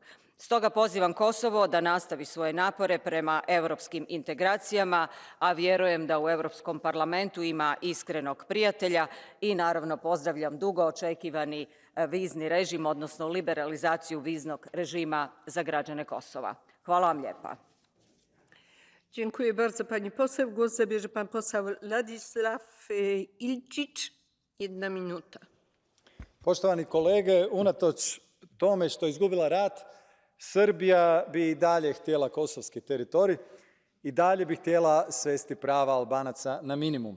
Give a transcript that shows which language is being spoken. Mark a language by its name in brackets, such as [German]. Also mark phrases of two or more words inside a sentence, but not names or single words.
[Croatian] Stoga pozivam Kosovo da nastavi svoje napore prema europskim integracijama, a vjerujem da u Europskom parlamentu ima iskrenog prijatelja i naravno pozdravljam dugo očekivani vizni režim, odnosno liberalizaciju viznog režima za građane Kosova. Hvala vam lijepa. [Polish] Dziękuję bardzo pani poseł. Głos zabierze pan poseł Ladislav Ilčić. 1 minuta. [Croatian] Poštovani kolege, unatoč tome što je izgubila rat, Srbija bi i dalje htjela kosovski teritorij i dalje bi htjela svesti prava Albanaca na minimum.